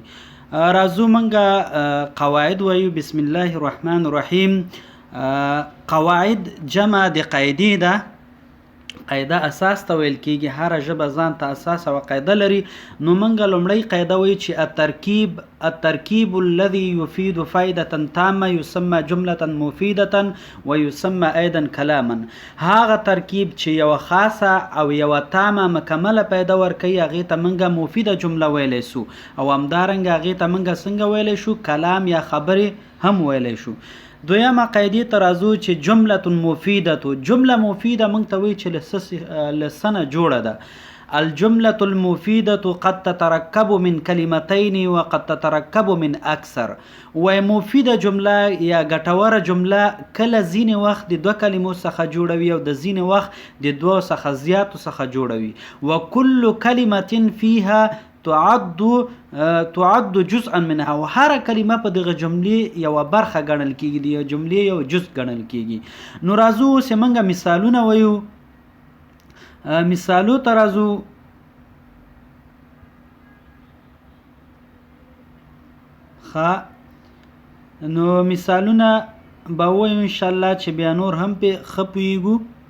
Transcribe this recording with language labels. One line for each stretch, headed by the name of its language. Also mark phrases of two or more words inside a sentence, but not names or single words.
Pashto: راځو موږ قواعد وایو.
Arabic: بسم الله الرحمن الرحیم.
Pashto: قواعد جمع د قاعدې ده. قاعده اساس ته ویل کیږي. هر ژبه ځان ته اساس او قاعده لري. نو موږ لومړی قاعده وایو چې
Arabic: الترکیب الذي يفيد فائده تامه يسمى جمله مفيده ويسمى ايضا كلاما.
Pashto: هغه ترکیب چې یو خاصه او یو تامه مکمله پیدا ورکوي هغې ته موږ مفیده جمله ویلی سو او همدارنګه هغې ته موږ څنګه ویلی شو؟ کلام یا خبرې هم ویلی شو. دویمه قاعدې ته راځو چې جمله مفیده. جمله مفیده موږ ته وایي چې له څه نه جوړه ده.
Arabic: الجملة المفيدة قد تتركب من كلمتين وقد تتركب من أكثر.
Pashto: ومفيدة جمله یا ګټوره جمله کله ځینې وخت د دوه کلمو څخه جوړوي او د ځینې وخت د دوه څخه زیاتو څخه جوړوي.
Arabic: وكل كلمة فيها تعد جزءا منها.
Pashto: و هر کلمه په دغه جملې یوه برخه ګڼل کیږي، د یو جملې یو جز ګڼل کیږي. نو راځو اوس موږ مثالونه وایو. مثالو ته راځو. نو مثالونه به وایو انشاءالله چې بیا نور هم پې ښه پوهیږو.